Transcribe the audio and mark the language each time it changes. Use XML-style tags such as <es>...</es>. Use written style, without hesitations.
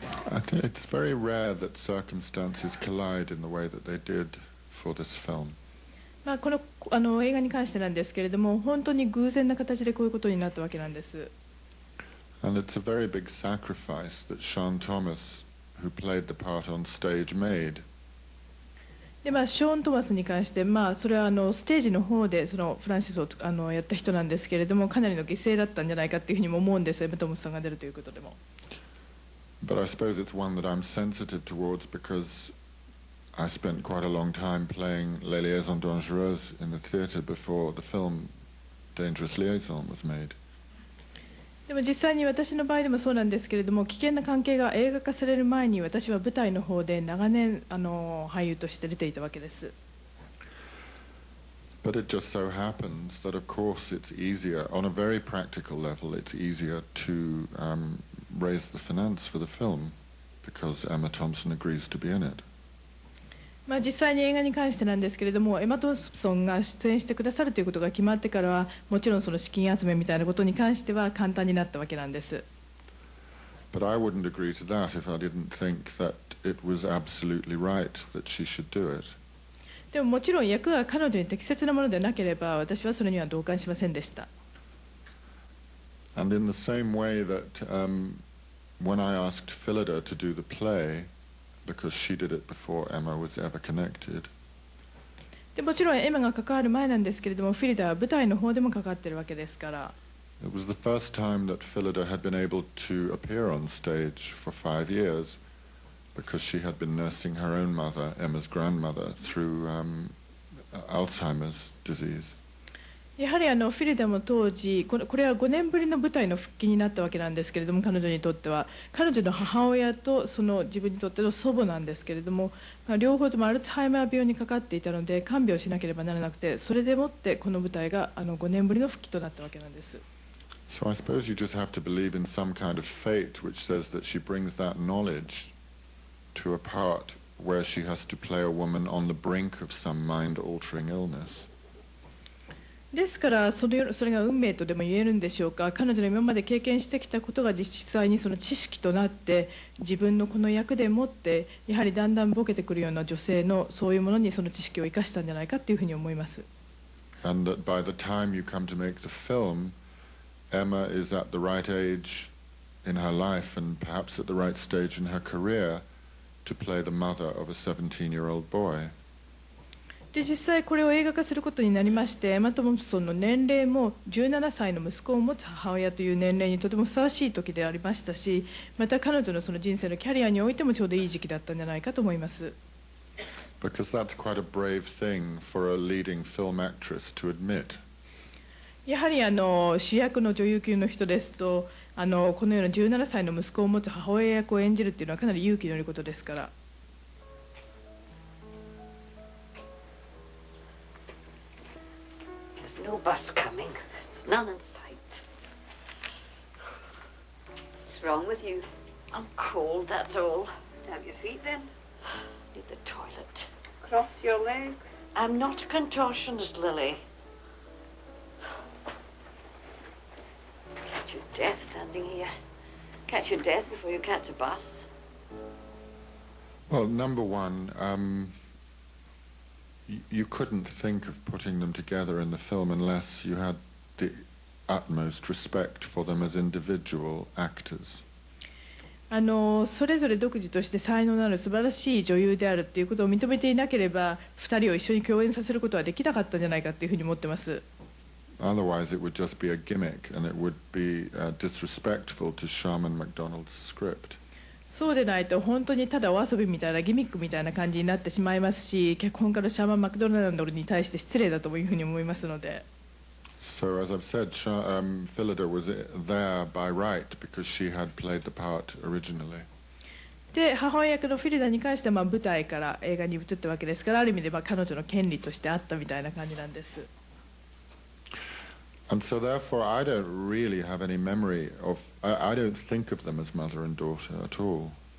<en>I think it's very rare that circumstances collide in the way that they did for this film.</en> <ja>この映画に関してなんですけれども、本当に偶然な形でこういうことになったわけなんです。</ja> <en>And it's a very big sacrifice that Sean Thomas, who played the part on stage, made.</en> <ja>でショーン・トマスに関して、それはステージの方でそのフランシスをやった人なんですけれども、かなりの犠牲だったんじゃないかっていうふうにも思うんです、エム・トマスさんが出るということでも。</ja> <en>But I suppose it's one that I'm sensitive towards because I spent quite a long time playing Les Liaisons Dangereuses in the theatre before the film Dangerous Liaison was made.</en> <ja>でも実際に私の場合でもそうなんですけれども、危険な関係が映画化される前に私は舞台の方で長年俳優として出ていたわけです。</ja> <en>But But it just so happens that, of course, it's easier, on a very practical level, it's easier to raise the finance for the film because Emma Thompson agrees to be in it.</en> <ja>まあ実際に映画に関してなんですけれども、エマ・トンプソンが出演してくださるということが決まってからは、もちろんその資金集めみたいなことに関しては簡単になったわけなんです。</ja> <en>But I wouldn't agree to that if I didn't think that it was absolutely right that she should do it.</en> <ja>でももちろん役が彼女に適切なものでなければ私はそれには同感しませんでした。</ja> <en>And in the same way that when I asked Phillida to do the play, because she did it before Emma was ever connected.</en> <ja>でもちろんエマが関わる前なんですけれども、フィリダは舞台の方でも関わってるわけですから。</ja> <en>It was the first time that Phillida had been able to appear on stage for 5 years. Because she had been nursing her own mother, Emma's grandmother, through Alzheimer's disease.</en> <ja>やはりフィリダも当時これは5年ぶりの舞台の復帰になったわけなんですけれども、彼女にとっては彼女の母親とその自分にとっての祖母なんですけれども、両方ともアルツハイマー病にかかっていたので看病しなければならなくて、それでもってこの舞台が5年ぶりの復帰となったわけなんです。</ja> <en>So I suppose you just have to believe in some kind of fate which says that she brings that knowledge to a part where she has to play a woman on the brink of some mind-altering illness.</en> <ja>ですからそれが運命とでも言えるんでしょうか。彼女の今まで経験してきたことが実際にその知識となって自分のこの役でもってやはりだんだんボケてくるような女性のそういうものにその知識を生かしたんじゃないかというふうに思います。</ja> <en>And that by the time you come to make the film, Emma is at the right age in her life and perhaps at the right stage in her career to play the mother of a 17-year-old boy.</en> <ja>で実際これを映画化することになりまして、エマ・トンプソンの年齢も17歳の息子を持つ母親という年齢にとてもふさわしい時でありましたし、また彼女のその人生のキャリアにおいてもちょうどいい時期だったんじゃないかと思います。</ja> <en>Because that's quite a brave thing for a leading film actress to admit.</en> <ja>やはり主役の女優級の人ですとこのような17歳の息子を持つ母親役を演じるっていうのはかなり勇気のいることですから。</ja> <en>There's no bus coming. There's none in sight. What's wrong with you? I'm cold, that's all. Stamp your feet then. Need the toilet. Cross your legs. I'm not a contortionist, Lily. Catch your death standing here. Catch your death before you catch a bus. Well, number one, you couldn't think of putting them together in the film unless you had the utmost respect for them as individual actors.</en> <ja>それぞれ独自として才能のある素晴らしい女優であるということを認めていなければ2人を一緒に共演させることはできなかったんじゃないかというふうに思ってます。</ja> <en>Otherwise, it would just be a gimmick, and it would be disrespectful to Sharman MacDonald's script.</en> <ja>そうでないと本当にただお遊びみたいなギミックみたいな感じになってしまいますし、脚本家のシャーマン・マクドナルドに対して失礼だというふうに思いますので。</ja> <en>So, as I've said, Phillida was there by right because she had played the part originally.</en> <ja>で母親役のフィリダに関しては舞台から映画に移ったわけですから、ある意味で彼女の権利としてあったみたいな感じなんです。</ja> <en>And so, therefore, I don't really have any memory of. I don't think of them as mother and daughter at all.</en>